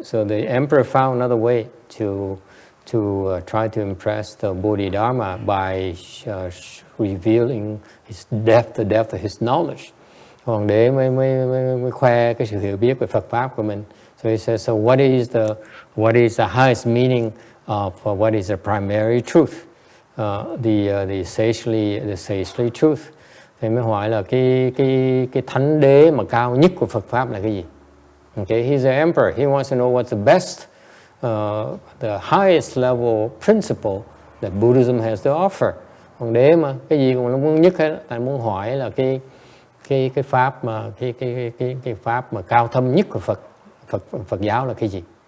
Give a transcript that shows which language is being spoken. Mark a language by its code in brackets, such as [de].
[en] So the emperor found another way to try to impress the Bodhidharma by revealing the depth of his knowledge. [vi] Hoàng đế mới khoe cái sự hiểu biết về Phật pháp của mình. [en] So he says, so what is the highest meaning of what is the primary truth, the sagely truth. [vi] Thì mới hỏi là cái thánh đế mà cao nhất của Phật pháp là cái gì? [en] Okay, he's the emperor. He wants to know what's the best the highest level principle that Buddhism has to offer. [vi] Hoàng đế mà cái gì cũng nó muốn nhất hết, tại muốn hỏi là cái pháp mà cái pháp mà cao thâm nhất của Phật giáo là cái gì?